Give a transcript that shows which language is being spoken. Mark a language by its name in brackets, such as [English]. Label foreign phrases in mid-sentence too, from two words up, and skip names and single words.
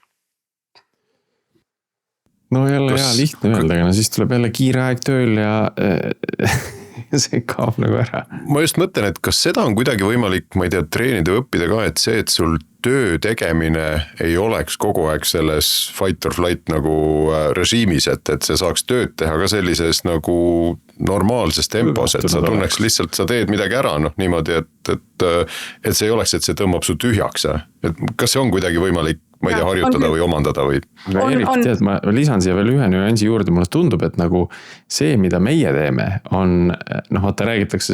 [Estonian] No jälle hea lihtne öelda, aga siis tuleb jälle kiire aeg tööl ja see kaob nagu ära. Ma just mõtlen, et kas seda on kuidagi võimalik, ma ei tea, treenida või õppida ka, et see, et sul töö tegemine ei oleks kogu aeg selles [English] fight or flight [Estonian] nagu režiimis, et see saaks tööd teha ka sellises nagu normaalses tempos, et sa tunneks lihtsalt, sa teed midagi ära, noh niimoodi, et see ei oleks, et see tõmbab su tühjaks. Et kas see on kuidagi võimalik, ma ei tea, harjutada või omandada või? Erik, tead, ma lisan siia veel ühe nüansi juurde, mulle tundub, et nagu see, mida meie teeme, on, noh, vaata räägitakse